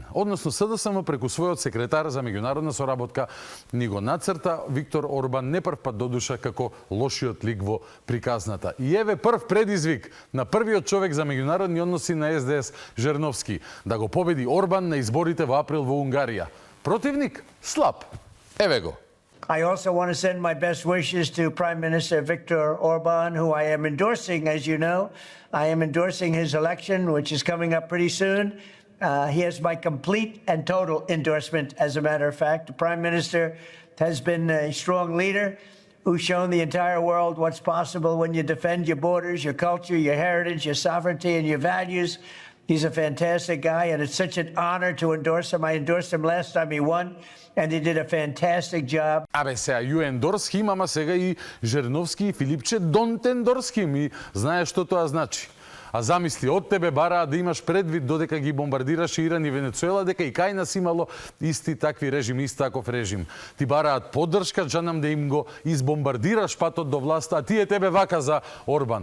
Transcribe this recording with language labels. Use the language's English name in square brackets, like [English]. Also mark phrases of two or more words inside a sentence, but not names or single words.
[Macedonian] Односно, СДСМ преку својот секретар за меѓународна соработка ни го нацрта Виктор Орбан не прв пат додуша како лошиот лик во приказната. И еве прв предизвик на првиот човек за меѓународни односи на СДС Жерновски да го победи Орбан на изборите во април во Унгарија. Противник слаб. Еве го. [English] I also want to send my best wishes to Prime Minister Viktor Orban, who I am endorsing, as you know. I am endorsing his election, which is coming up pretty soon. He has my complete and total endorsement, as a matter of fact. The Prime Minister has been a strong leader who's shown the entire world what's possible when you defend your borders, your culture, your heritage, your sovereignty, and your values. He's a fantastic guy, and it's such an honor to endorse him. I endorsed him last time he won, and he did a fantastic job. [Macedonian] Абе сега, ju endorski, ама сега и Жерновски и Филипче Донтендорски ми знае што тоа значи. А замисли, од тебе бараат да имаш предвид додека ги бомбардираше Иран и Венецуела, дека и кај нас имало исти такви режими, ист таков режим. Ти бараат поддршка, джанам да им го избомбардираш патот до власта, а тие тебе вака за Орбан.